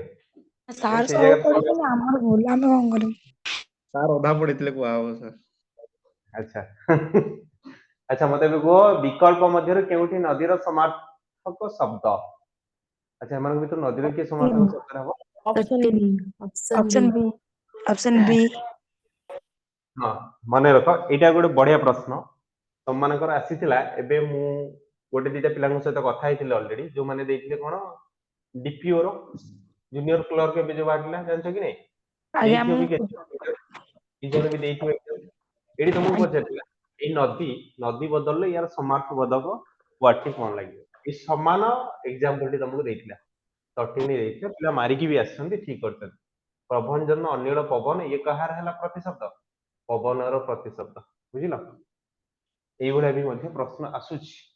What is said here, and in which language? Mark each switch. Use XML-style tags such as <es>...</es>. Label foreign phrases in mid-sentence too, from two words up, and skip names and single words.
<or>ସାର୍ ସେଇ ସବୁ ଜାଗାରେ ପଢିଛନ୍ତି ଆମର ଭୁଲ ଆମେ କଣ କରିବୁ ସାର୍ ଅଧା ପଢିଥିଲେ କୁହା ହବ ସାର୍ ଆଚ୍ଛା ଆଚ୍ଛା ମତେ ଏବେ କୁହ ବିକଳ୍ପ ମଧ୍ୟରେ କେଉଁଠି ନଦୀର ସମାର୍ଥକ ଶବ୍ଦ ଆଚ୍ଛା ଏମାନଙ୍କ ଭିତରୁ ନଦୀର କିଏ ସମାର୍ଥକ ଶବ୍ଦ ହବ</or> <en>option B option B</en> <or>ହଁ ମନେ ରଖ ଏଇଟା ଗୋଟେ ବଢିଆ ପ୍ରଶ୍ନ ତମମାନଙ୍କର ଆସିଥିଲା ଏବେ ମୁଁ ଗୋଟେ ଦିଟା ପିଲାଙ୍କ ସହିତ କଥା ହେଇଥିଲି ଅଲରେଡି ଯୋଉମାନେ ଦେଇଥିଲେ କଣ ଡିପିଓ ର</or> <en>junior clerk</en> <or>ଏବେ ଯୋଉ ବାହାରିଲା ଜାଣିଛ କି ନାଇଁ ଆଜ୍ଞା ଦେଇଥିବ ମୁଁ ବି କିଛି ଜଣ ବି ଦେଇଥିବେ ଏଇଠି ତମକୁ ପଚାରିଥିଲା ଏଇ ନଦୀ ବଦଳରେ ୟାର ସମାର୍ଥ ବୋଧକ ୱାର୍ଡଟି କଣ ଲାଗିବ ଏଇ ସମାନ ଏକ୍ସାମ୍ପଲ ଟି ତମକୁ ଦେଇଥିଲା 13 ଦେଇଥିଲା ପିଲା ମାରିକି ବି ଆସିଛନ୍ତି ଠିକ କରିଛନ୍ତି ପ୍ରଭଞ୍ଜନ ଅନିଳ ପବନ ଇଏ କାହାର ହେଲା ପ୍ରତିଶବ୍ଦ ପବନର ପ୍ରତିଶବ୍ଦ ବୁଝିଲ এইভଳିଆ ବି ମଧ୍ୟ ପ୍ରଶ୍ନ ଆସୁଛି</or>